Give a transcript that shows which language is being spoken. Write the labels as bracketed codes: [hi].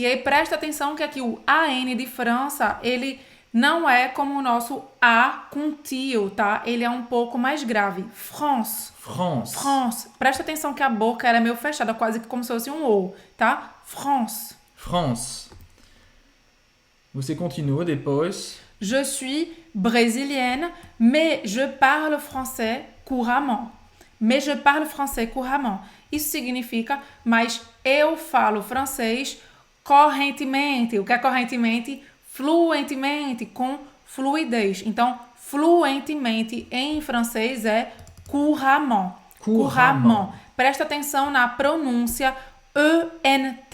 [pt] E aí presta atenção que aqui o AN de França, ele não é como o nosso A com tio, tá? Ele é um pouco mais grave. [fr] France. France. France. [pt] Presta atenção que a boca ela é meio fechada, quase que como se fosse um O, tá? [fr] France. [pt] France. Você continua depois. [fr] Je suis brésilienne, mais je parle français couramment. Mais je parle français couramment. [pt] Isso significa, mas eu falo francês correntemente. O que é correntemente? Fluentemente, com fluidez. Então, fluentemente em francês é couramment. [fr] Couramment. [pt] Presta atenção na pronúncia ENT.